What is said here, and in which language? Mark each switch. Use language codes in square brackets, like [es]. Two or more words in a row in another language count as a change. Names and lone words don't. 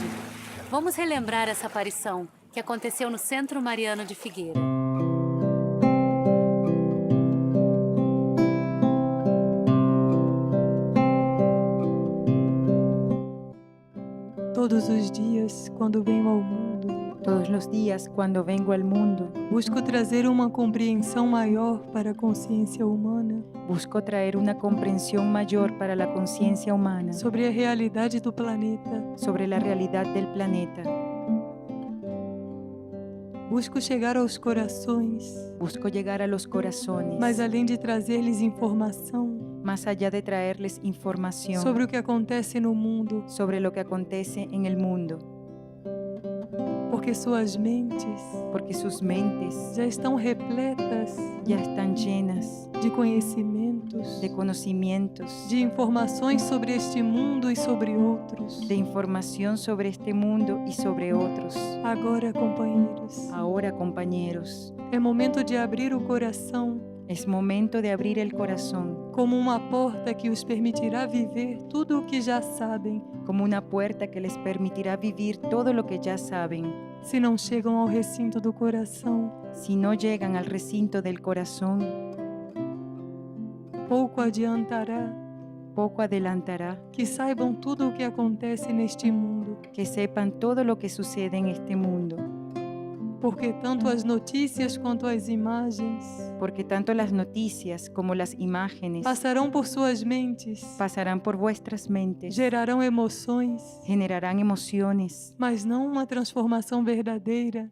[pt] Vamos relembrar essa aparição, que aconteceu no Centro Mariano de Figueira. Todos os dias, quando venho ao mundo, [es] Todos los días cuando vengo al mundo, [pt] busco trazer uma compreensão maior para a consciência humana [es] busco traer una comprensión mayor para la conciencia humana [pt] sobre a realidade do planeta. [es] sobre la realidad del planeta. [pt] Busco chegar aos corações, [es] Busco llegar a los corazones, [pt] mas além de trazer-lhes informação [es] más allá de traerles información [pt] sobre o que acontece no mundo, [es] sobre lo que acontece en el mundo, [pt] porque suas mentes [es] porque sus mentes [pt] já estão repletas [es] ya están llenas [pt] de conhecimentos, [es] de conocimientos, [pt] de informações sobre este mundo e sobre outros. [es] de información sobre este mundo y sobre otros. [pt] Agora, companheiros, [es] Ahora, compañeros, [pt] é momento de abrir o coração [es] Es momento de abrir el corazón, [pt] como uma porta que os permitirá viver tudo o que já sabem, [es] como una puerta que les permitirá vivir todo lo que ya saben. [pt] se não chegam ao recinto do coração. [es] Si no llegan al recinto del corazón, [pt] Pouco adiantará [es] poco adelantará [pt] que saibam tudo o que acontece neste mundo, [es] que sepan todo lo que sucede en este mundo, [pt] porque tanto as notícias quanto as imagens [es] porque tanto las noticias como las imágenes [pt] passarão por suas mentes, [es] pasarán por vuestras mentes, [pt] gerarão emoções, [es] generarán emociones, [pt] mas não uma transformação verdadeira.